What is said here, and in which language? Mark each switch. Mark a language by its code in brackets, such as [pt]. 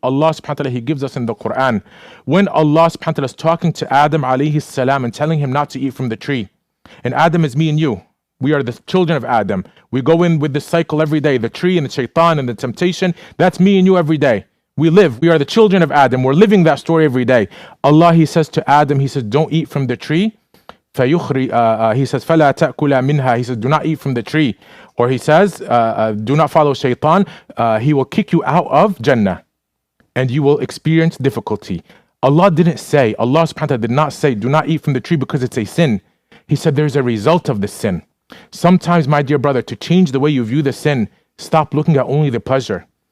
[en] Allah subhanahu wa ta'ala, he gives us in the Quran. When Allah subhanahu wa ta'ala is talking to Adam alayhi salam and telling him not to eat from the tree. And Adam is me and you. We are the children of Adam. We go in with this cycle every day. The tree and the shaitan and the temptation. That's me and you every day. We are the children of Adam. We're living that story every day. Allah, he says to Adam, he says, don't eat from the tree. He says, [ar] فَلَا تَأْكُلَ مِنْهَا. [en] He says, do not eat from the tree. Or he says, do not follow shaitan. He will kick you out of Jannah. And you will experience difficulty. Allah subhanahu wa ta'ala did not say, do not eat from the tree because it's a sin. He said, there's a result of the sin. Sometimes, my dear brother, to change the way you view the sin, stop looking at only the pleasure.